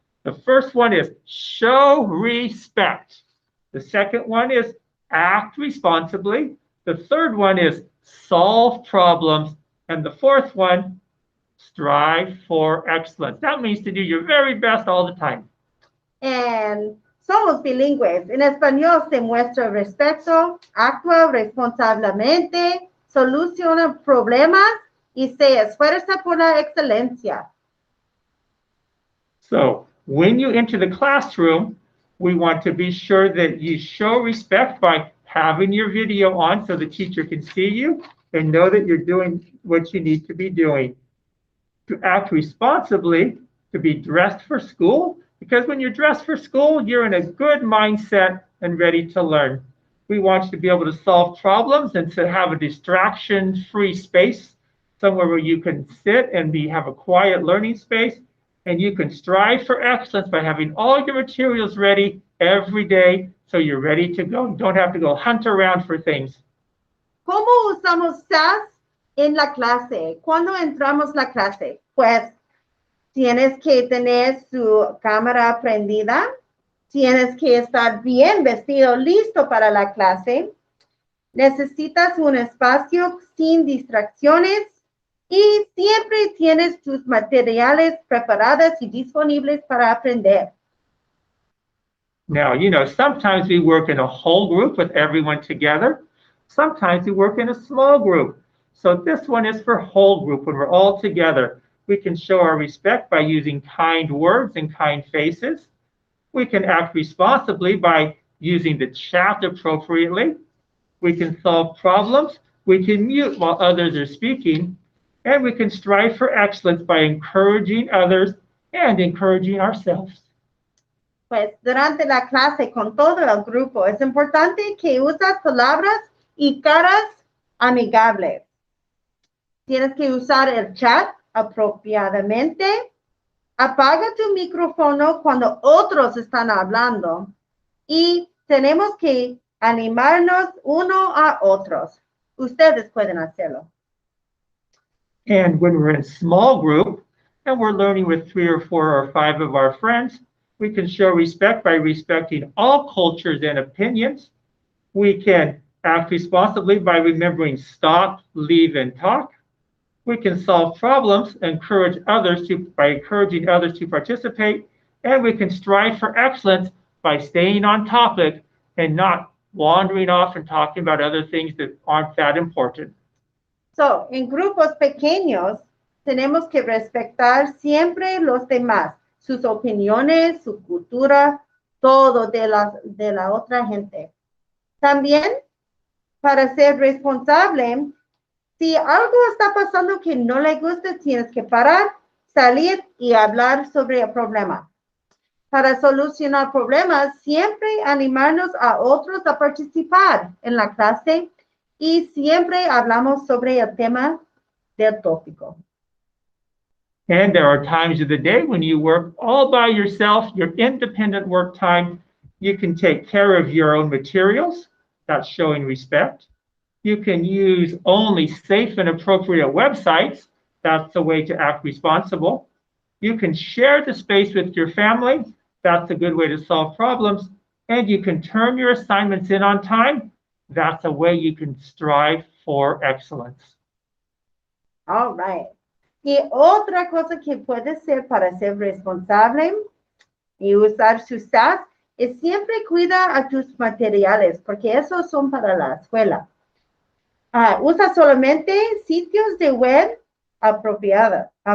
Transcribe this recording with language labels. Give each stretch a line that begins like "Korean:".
English: The first one is show respect. The second one is act responsibly. The third one is solve problems. And the fourth one, strive for excellence. That means to do your very best all the time.
Spanish: And somos bilingües. En español se muestra respeto, actúa responsablemente, soluciona problemas y se esfuerza por la excelencia.
English: So when you enter the classroom, we want to be sure that you show respect by having your video on so the teacher can see you and know that you're doing what you need to be doing. To act responsibly, to be dressed for school, because when you're dressed for school, you're in a good mindset and ready to learn. We want you to be able to solve problems and to have a distraction-free space, somewhere where you can sit and have a quiet learning space, and you can strive for excellence by having all your materials ready every day so you're ready to go. You don't have to go hunt around for things.
Spanish: ¿Cómo usamos SAS en la clase? ¿Cuándo entramos a la clase? Pues tienes que tener su cámara prendida, tienes que estar bien vestido, listo para la clase. Necesitas un espacio sin distracciones y siempre tienes tus materiales preparados y disponibles para aprender.
English: Now, sometimes we work in a whole group with everyone together. Sometimes we work in a small group. So this one is for whole group. When we're all together, we can show our respect by using kind words and kind faces. We can act responsibly by using the chat appropriately. We can solve problems. We can mute while others are speaking. And we can strive for excellence by encouraging others and encouraging ourselves.
Spanish: Pues durante la clase con todo el grupo es importante que usas palabras y caras amigables. Tienes que usar el chat apropiadamente. Apaga tu micrófono cuando otros están hablando. Y tenemos que animarnos uno a otros. Ustedes pueden hacerlo.
English: And when we're in small group and we're learning with 3 or 4 or 5 of our friends, we can show respect by respecting all cultures and opinions. We can act responsibly by remembering stop, leave, and talk. We can solve problems, by encouraging others to participate, and we can strive for excellence by staying on topic and not wandering off and talking about other things that aren't that important.
Spanish: So, en grupos pequeños, tenemos que respetar siempre los demás, sus opiniones, su cultura, todo de la otra gente. También, para ser responsable, si algo está pasando que no le gusta, tienes que parar, salir y hablar sobre el problema. Para solucionar problemas, siempre animarnos a otros a participar en la clase y siempre hablamos sobre el tema del tópico.
English: And there are times of the day when you work all by yourself, your independent work time. You can take care of your own materials. That's showing respect. You can use only safe and appropriate websites. That's the way to act responsible. You can share the space with your family. That's a good way to solve problems. And you can turn your assignments in on time. That's a way you can strive for excellence. All right.
Spanish: Y otra cosa que puede ser para ser responsable y usar su SAS es siempre cuida a tus materiales, porque esos son para la escuela. Usa solamente sitios de web apropiados.